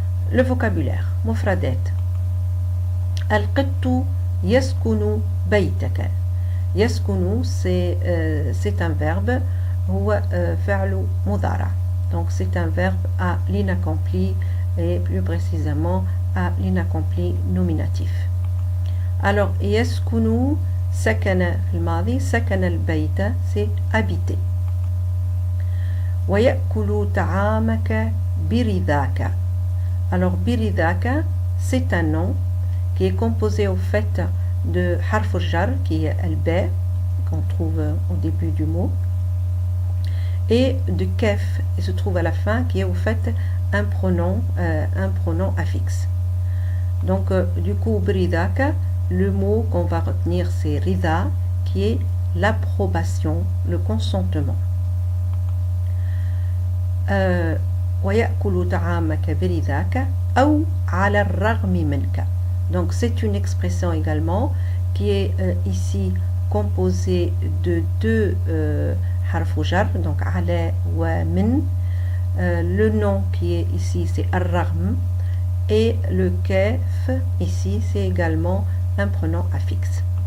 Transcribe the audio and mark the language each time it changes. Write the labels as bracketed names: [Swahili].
[French] Le vocabulaire, [Arabic] Mufradat. Al-Qittu yaskunu baytaka. [French] Yaskunu, c'est un verbe, [Arabic] huwa fa'lu mudara. [French] Donc c'est un verbe à l'inaccompli et plus précisément à l'inaccompli nominatif. [Arabic] Alors يسكن سكن في الماضي سكن البيت [French] c'est habiter. [Arabic] ويأكل طعامك برضاك. [French] Alors برضاك c'est un nom qui est composé au fait de harf al-jar qui est al-ba qu'on trouve au début du mot et de kef qui se trouve à la fin qui est au fait un pronom affixe. Donc du coup bridaka, le mot qu'on va retenir c'est rida qui est l'approbation, le consentement. [Arabic] ويأكل طعامك برضاك أو على الرغم منك. [French] Donc c'est une expression également qui est ici composée de deux harf jar, donc ala wa min. Le nom qui est ici c'est ar-raghm et le kaf ici c'est également un pronom affixe.